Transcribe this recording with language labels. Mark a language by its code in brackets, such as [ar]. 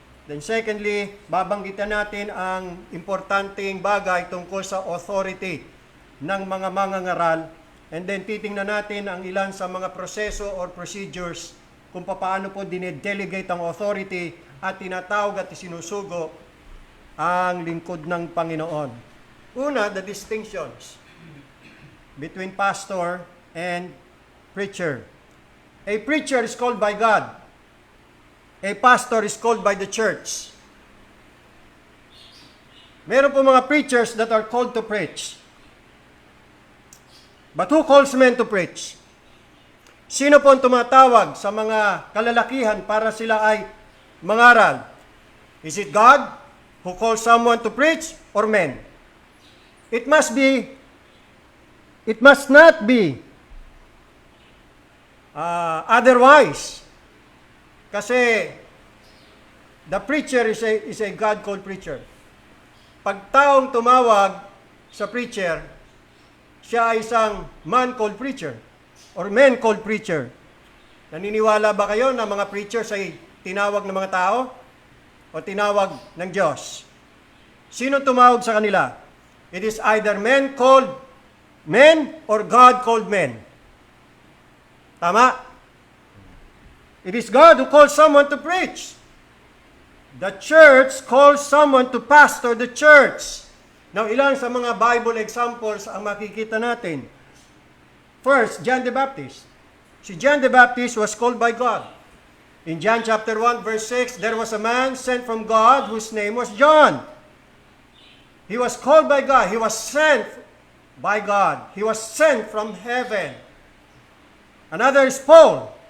[tl] Then secondly, babanggitan natin ang importanteng bagay tungkol sa authority ng mga mangangaral. And then titingnan natin ang ilan sa mga proseso or procedures kung paano po dinedelegate ang authority at tinatawag at isinusugo ang lingkod ng Panginoon. [en] Una, the distinctions between pastor and preacher. A preacher is called by God. A pastor is called by the church. [tl] Meron po mga [en] preachers that are called to preach. But who calls men to preach? [tl] Sino po ang tumatawag sa mga kalalakihan para sila ay mangaral? [en] Is it God who calls someone to preach or men? It must not be otherwise. Kasi the preacher is a God-called preacher. [tl] Pag taong tumawag sa preacher, siya ay isang [en] man-called preacher or men-called preacher. [tl] Naniniwala ba kayo na mga preachers ay tinawag ng mga tao o tinawag ng Diyos? Sino tumawag sa kanila? [en] It is either men called men or God called men. Tama? It is God who calls someone to preach. The church calls someone to pastor the church. [tl] Now, ilan sa mga Bible examples ang makikita natin? [en] First, John the Baptist. Si John the Baptist was called by God. In John chapter 1, verse 6, there was a man sent from God whose name was John. He was called by God. He was sent by God. He was sent from heaven. Another is Paul.